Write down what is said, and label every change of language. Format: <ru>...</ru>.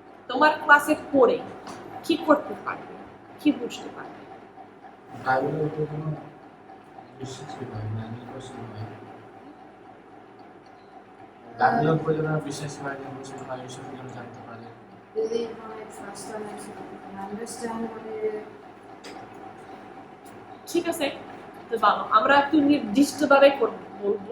<bn>তোমার ক্লাসে পড়ে কি করতে পারবে, কি বুঝতে পারবে? বাইবেলের উপর কোনো বিশ্বাসী হয় না, নির্ভরশীল হয়। বাইবেলের উপর যেন বিশ্বাসী হয়, নির্ভরশীল হয়, এইসব যেন জানতে পারে।</bn> <en>Really want to trust them and so that they can understand what it is.</en> <bn>ঠিক আছে, তো ভালো, আমরা একটু নির্দিষ্টভাবে বলবো।</bn>